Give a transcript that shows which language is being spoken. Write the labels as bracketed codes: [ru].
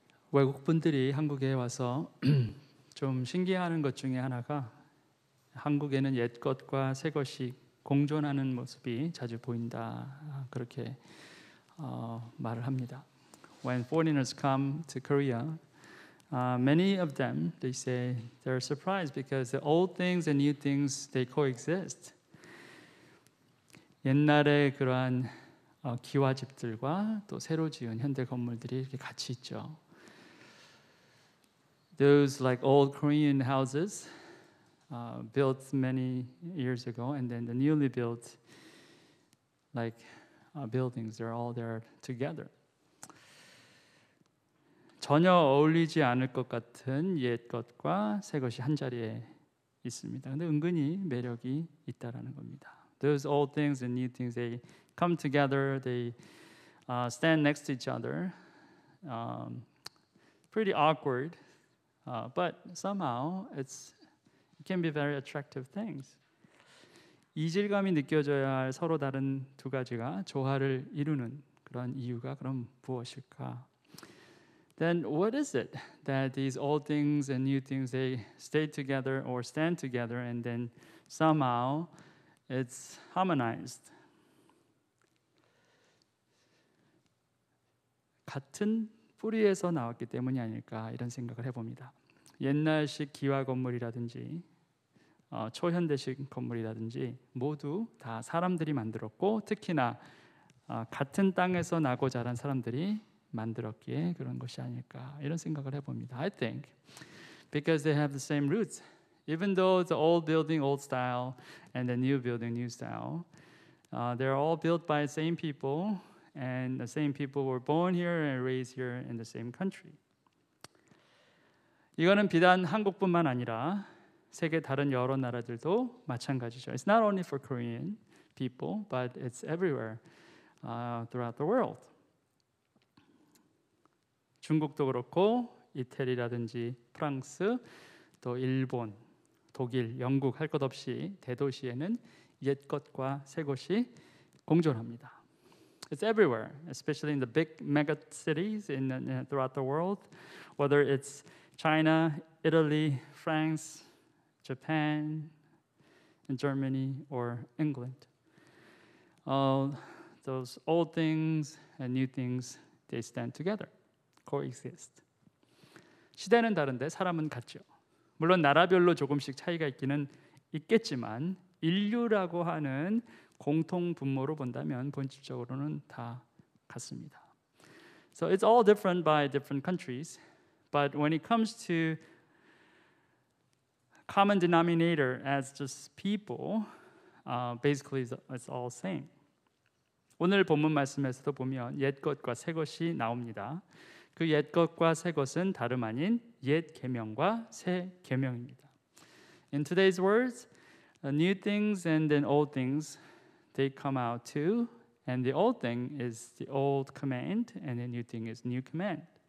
[ko] 외국 분들이 한국에 와서 좀 신기해하는 것 중에 하나가 한국에는 옛 것과 새 것이 공존하는 모습이 자주 보인다. 그렇게 말을 합니다. [en] When foreigners come to Korea, many of them they say they're surprised because the old things and new things they coexist. [ko] 옛날에 그러한 기와집들과 또 새로 지은 현대 건물들이 이렇게 같이 있죠. [en] Those like old Korean houses built many years ago, and then the newly built like buildings, they're all there together. [ko] 전혀 어울리지 않을 것 같은 옛 것과 새 것이 한 자리에 있습니다. 근데 은근히 매력이 있다라는 겁니다. [en] Those old things and new things, they come together, they stand next to each other. Pretty awkward, but somehow it can be very attractive things. [ko] 이질감이 느껴져야 할 서로 다른 두 가지가 조화를 이루는 그런 이유가 그럼 무엇일까? [en] Then what is it that these old things and new things they stay together or stand together and then somehow it's harmonized? [ko] 같은 뿌리에서 나왔기 때문이 아닐까 이런 생각을 해봅니다. 옛날식 기와 건물이라든지 초현대식 건물이라든지 모두 다 사람들이 만들었고 특히나 같은 땅에서 나고 자란 사람들이 만들었기에 그런 것이 아닐까 이런 생각을 해봅니다. [en] I think because they have the same roots. Even though the old building, old style, and the new building, new style, they're all built by the same people, and the same people were born here and raised here in the same country. [ko] 이거는 비단 한국뿐만 아니라 세계 다른 여러 나라들도 마찬가지죠. [en] It's not only for Korean people, but it's everywhere throughout the world. [ko] 중국도 그렇고 이태리라든지 프랑스, 또 일본, 독일, 영국 할 것 없이 대도시에는 옛 것과 새 것이 공존합니다. [en] It's everywhere, especially in the big mega cities throughout the world, whether it's China, Italy, France, Japan, and Germany, or England. Those old things and new things, they stand together, coexist. [ko] 시대는 다른데 사람은 같죠. 물론 나라별로 조금씩 차이가 있기는 있겠지만 인류라고 하는 공통 분모로 본다면 본질적으로는 다 같습니다. [en] So it's all different by different countries, but when it comes to common denominator as just people, basically it's all same. [ko] 오늘 본문 말씀에서도 보면 옛 것과 새 것이 나옵니다. 그 옛 것과 새 것은 다름 아닌 옛 계명과 새 계명입니다. [en] In today's words, new things and then old things, they come out too. And the old thing is the old command, and the new thing is new command.